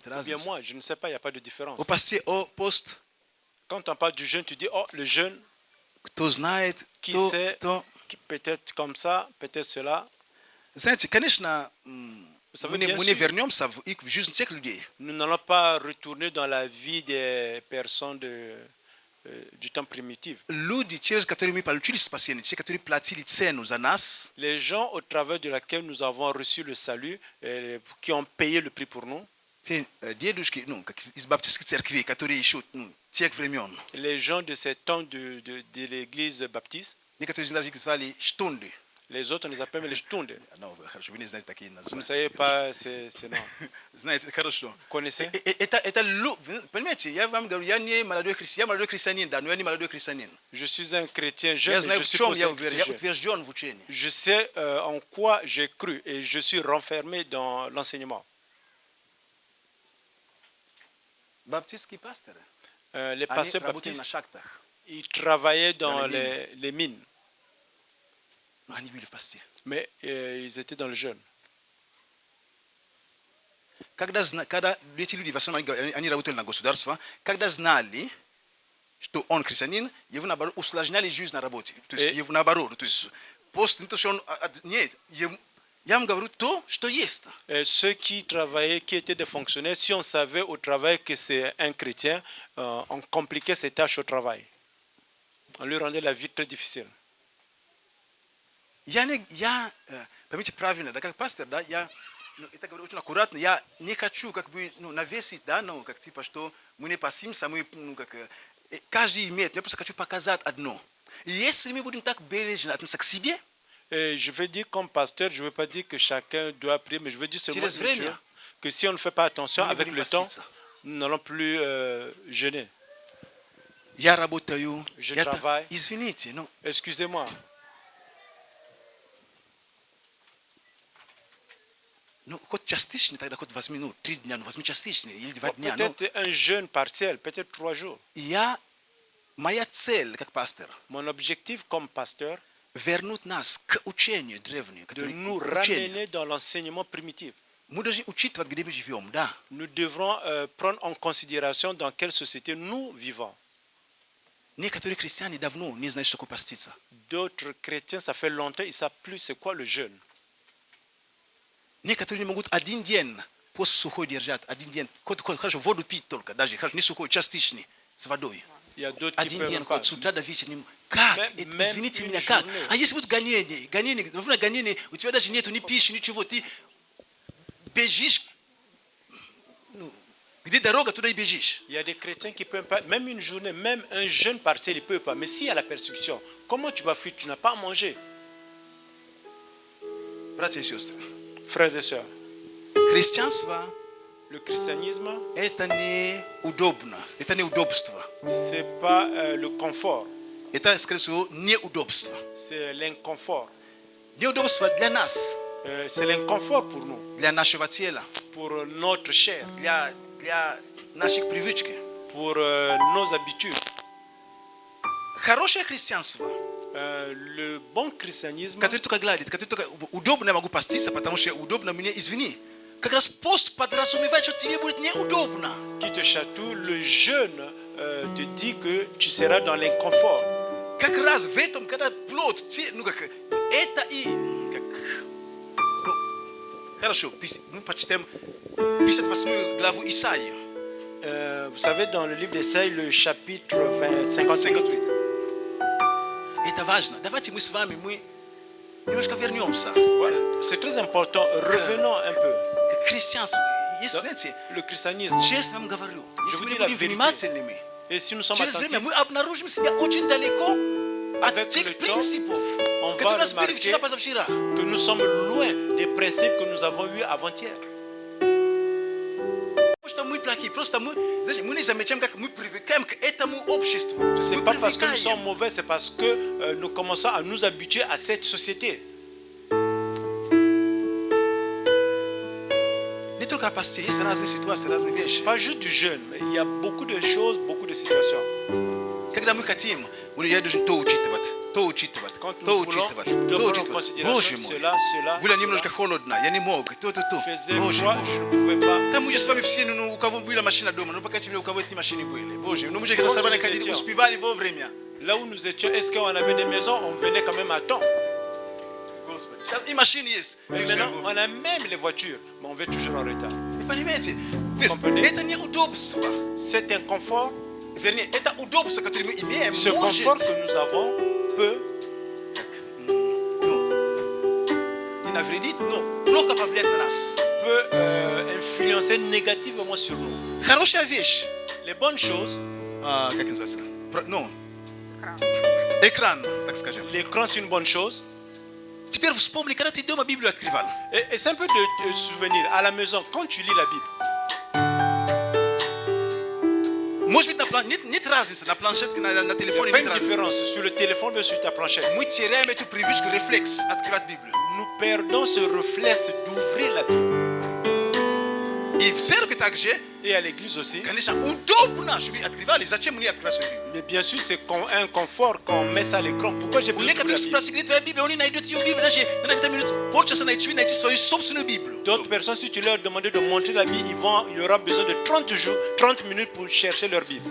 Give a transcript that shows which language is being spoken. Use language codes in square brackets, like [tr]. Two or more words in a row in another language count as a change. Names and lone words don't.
[fr] Ou bien [ru] разницы. [fr] moi, je ne sais pas, il n'y a pas de différence. [ru] О посте, о пост, [fr] Quand on parle du jeûne, tu dis, oh, le jeûne, [ru] кто знает, [fr] qui [ru] то, [fr] sait, [ru] то. [fr] peut-être comme ça, peut-être cela. [ru] Знаете, конечно, [fr] savez, [ru] мы не [fr] bien sûr. [ru] вернемся в их жизнь всех людей. [fr] Nous n'allons pas retourner dans la vie des personnes du temps primitif. [ru] Люди, через которые мы получили спасение, те, которые платили цену за нас, [fr] Les gens au travers de laquelle nous avons reçu le salut, qui ont payé le prix pour nous, [ru] те дедушки, как из баптистской церкви, которые еще тех времен. [fr] les gens de ces temps de l'église baptiste, [ru] Некоторые из нас их звали штунды. [fr] les autres on les appelle les Stunde. [ru] Ну, хорошо, вы не знаете такие [fr] Vous ne [ru] названия. [fr] savez pas ces noms. [ru] Знаете, хорошо. [fr] Vous connaissez? [ru] Понимаете, я вам говорю, я не молодой христианин, да, но я не молодой христианин. [fr] Je suis un chrétien [ru] Я [fr] jeune, mais [ru] знаю, [fr] je [ru] в [fr] suis [ru] чем [fr] pas [ru] я [fr] un [ru] уверен, [fr] chrétien [ru] я [fr] jeune. [ru] утвержден в учении. [fr] Je sais en quoi j'ai cru et je suis renfermé dans l'enseignement. [ru] Баптистские пасторы, [fr] Les [ru] они [fr] pasteurs [ru] работали на [fr] baptistes, [ru] шахтах, [fr] ils travaillaient dans Dans les les mines, [ru] но они были в посте. [fr] mais ils étaient dans le jeûne. [ru] Когда эти люди, в основном, они работали на государство, когда знали, что он христианин, его наоборот усложняли жизнь на работе. То есть его наоборот, то есть пост, не то, что он, нет, я вам говорю то, что есть. [fr] Et ceux qui travaillaient, qui étaient des fonctionnaires, si on savait au travail que c'est un chrétien, on compliquait ses tâches au travail. On lui rendait la vie très difficile. [ru] Поймите правильно, да, как пастор, да, это говорю очень аккуратно, я не хочу как бы навесить, да, как типа, что мы не пасимся, мы, каждый имеет, я просто хочу показать одно. И если мы будем так бережно относиться к себе, [fr] Et je veux dire comme pasteur, je ne veux pas dire que chacun doit prier, mais je veux dire seulement [ru] Через время [fr] que si on ne fait pas attention, [ru] мы не [fr] avec [ru] будем [fr] le temps, [ru] поститься. [fr] nous n'allons plus jeûner. [ru] Я работаю, [fr] Je travaille. [ru] извините, [fr] Excusez-moi, [ru] хоть частичный, тогда хоть возьми, 3 дня, возьми частичный, или 2 дня. [fr] peut-être un jeûne partiel, peut-être 3 jours. [ru] Моя цель, как пастор, [fr] Mon objectif comme pasteur, [ru] вернуть нас к учению древнему, [fr] de [ru] который [fr] nous [ru] учение. [fr] ramener dans l'enseignement primitif. [ru] Мы должны учитывать, где мы живем, да. [fr] Nous devrons prendre en considération dans quelle société nous vivons. [ru] Некоторые христиане давно не знают, что такое поститься. [fr] D'autres chrétiens, ça fait longtemps, ils ne savent plus c'est quoi le jeûne. [ru] Некоторые не могут один день пост сухой держать, один день, хорошо, воду пить только, даже, хорошо, не сухой, частичный, с водой. [fr] Il y a d'autres qui [ru] Один [fr] peuvent [ru] день, [fr] pas. [ru] хоть с утра до вечера, как? [fr] Même [ru] Извините [fr] une [ru] меня, как? [fr] journée. [ru] А если будут гонения, во время гонения, у тебя даже нету ни пищи, ничего, ты бежишь, где дорога, туда и бежишь. [fr] Il y a des chrétiens qui ne peuvent pas, même une journée, même un jeûne partiel, ils ne peuvent pas. Mais s'il y a la persécution, comment tu vas fuir? Tu n'as pas à manger. [ru] Братья и сестры, [fr] Frères et sœurs, [ru] христианство [fr] le christianisme, [ru] это не удобно, это не удобство. [fr] ce n'est pas le confort, [ru] Это, скорее всего, неудобство. [fr] c'est l'inconfort. [ru] Неудобство для нас, [fr] C'est l'inconfort pour nous, [ru] для нашего тела, [fr] pour notre chair, [ru] для наших привычек. [fr] pour nos habitudes. [ru] Хорошее христианство, [fr] Le bon christianisme, [ru] который только гладит, который только удобно я могу поститься, потому что удобно мне, извини. Как раз пост подразумевает, что тебе будет неудобно. [fr] qui te chatouille, le jeûne te dit que tu seras dans l'inconfort. [ru] Как раз в этом, когда плод, это и... Хорошо, мы почитаем 58 главу Исаии. [fr] Vous savez, dans le livre d'Ésaïe, le chapitre 58, 58. [ru] Это важно. Давайте мы с вами, мы немножко вернемся [fr] ouais, c'est très important. Revenons un peu. [ru] к христианству. Если, знаете, [fr] Le christianisme. [ru] честно вам говорю, если [fr] vous [ru] мы [fr] dis [ru] не [fr] la [ru] будем [fr] vérité. [ru] внимательными, [fr] Et si nous sommes [ru] через время [fr] attentifs, [ru] мы обнаружим себя очень далеко от [fr] Avec [ru] тех [fr] le temps, [ru] принципов, [fr] on va [ru] которые у нас были [fr] remarquer [ru] вчера, позавчера. [fr] que nous sommes loin des principes que nous avons eus avant-hier. [ru] Просто мы плохие, просто мы, знаете, мы не замечаем, как мы привыкаем к этому обществу. [fr] C'est [ru] Мы [fr] pas parce que nous [ru] привыкаем. [fr] sommes mauvais, c'est parce que nous commençons à nous habituer à cette société. [ru] Не только пости, есть разные ситуации, разные вещи. [fr] Pas juste du jeûne, mais il y a beaucoup de choses, beaucoup de situations. [ru] Когда мы хотим, я должен то учитывать, то учитывать, [fr] Quand [ru] то [fr] nous voulons, [ru] учитывать, [fr] nous [ru] то [fr] devons en [ru] учитывать. [fr] considération [ru] Боже мой. [fr] cela, [ru] Было немножко холодно, я не мог, то. [fr] faisait [ru] Боже [fr] froid, [ru] мой. [fr] je ne pouvais pas. [ru] Там мы же с вами все, у кого была машина дома, ну пока тебе у кого эти машины были. Боже, ну мы же Вот красавцы мы ходили, идем. успевали вовремя. [fr] Là où nous étions, est-ce qu'on avait des maisons? On venait quand même à temps. [ru] Господи. Сейчас и машины есть. [fr] Mais [ru] Люди [fr] maintenant, [ru] вовремя. [fr] on a même les voitures, mais on va toujours en retard. [ru] Вы понимаете? То есть [fr] Comprenez? [ru] это неудобство. [fr] Cet inconfort, [ru] Вернее, это удобство, которое мы имеем, [fr] ce [ru] может [fr] confort que nous avons peut, [ru] не навредить, но плохо повлиять на нас. [fr] influencer négativement sur nous. [ru] Хорошая вещь. [fr] Les bonnes choses, [ru] Как называется? Ну, экран, так скажем. [fr] l'écran c'est une bonne chose. [ru] Теперь вспомни, когда ты дома Библию открывал. [fr] Et c'est un peu de souvenir à la maison quand tu lis la Bible. [ru] Может быть, нет разницы на планшетке, на [fr] Il n'y [ru] телефоне [fr] a pas [ru] нет [fr] une [ru] разницы. [fr] différence sur le téléphone ou sur ta planchette. [ru] Мы теряем эту привычку, рефлекс открывать Библию. [fr] Nous perdons ce réflexe d'ouvrir la Bible. [ru] И в церкви также, [fr] Et à l'église aussi. [ru] конечно, удобно, чтобы открывали. Зачем мне открывать свою Библию? [fr] Mais bien sûr, c'est un confort quand on met ça à l'écran. Pourquoi j'ai [ru] У [fr] besoin de [ru] некоторых [fr] la Bible? [ru] спросили, где твоя Библия? Они найдут ее Библию, даже на какие-то минуты, полчаса найти свою собственную Библию. [fr] D'autres personnes, si tu leur demandais de montrer la Bible, il y aura besoin de 30 jours, 30 minutes pour chercher leur Bible.